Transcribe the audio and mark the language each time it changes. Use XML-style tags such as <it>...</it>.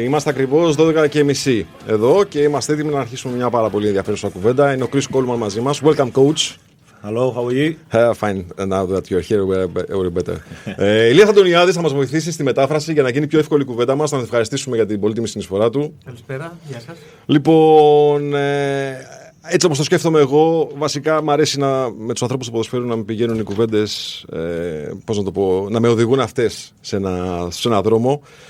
<el>Είμαστε ακριβώς 12:30 εδώ και είμαστε έτοιμοι να αρχίσουμε μια πάρα πολύ ενδιαφέρουσα κουβέντα. Είναι ο Κρις Κόουλμαν μαζί μας.</el> <en>Welcome, coach. Hello, how are you? Fine. Now that you're here, we're better.</en> <el>Ηλίας Αντωνιάδης θα μας βοηθήσει στη μετάφραση για να γίνει πιο εύκολη η κουβέντα μας. Να τον ευχαριστήσουμε για την πολύτιμη συνεισφορά του. Καλησπέρα, γεια σας. Λοιπόν, έτσι όπως το σκέφτομαι εγώ, βασικά μου αρέσει με τους ανθρώπους του ποδοσφαίρου να με πηγαίνουν οι κουβέντες, πώς να το πω, να με οδηγούν αυτές σε ένα δρόμο.</el>